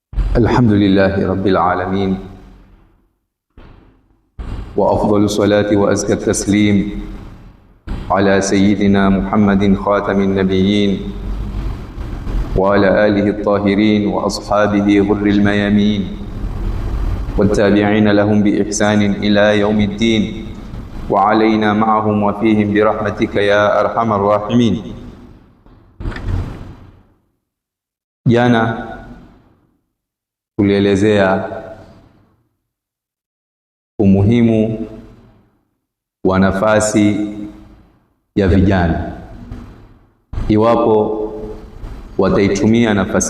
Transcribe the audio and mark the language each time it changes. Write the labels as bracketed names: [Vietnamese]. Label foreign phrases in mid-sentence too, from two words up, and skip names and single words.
[Arabic] الحمد لله رب العالمين، وأفضل الصلاة وأزكى التسليم على سيدنا محمد خاتم النبيين وعلى آله الطاهرين وأصحابه غر الميامين والتابعين لهم بإحسان إلى يوم الدين وعلينا معهم وفيهم برحمتك يا أرحم الراحمين. [Swahili] Jana tulielezea umuhimu wa nafasi ya vijana, iwapo wataitumia nafasi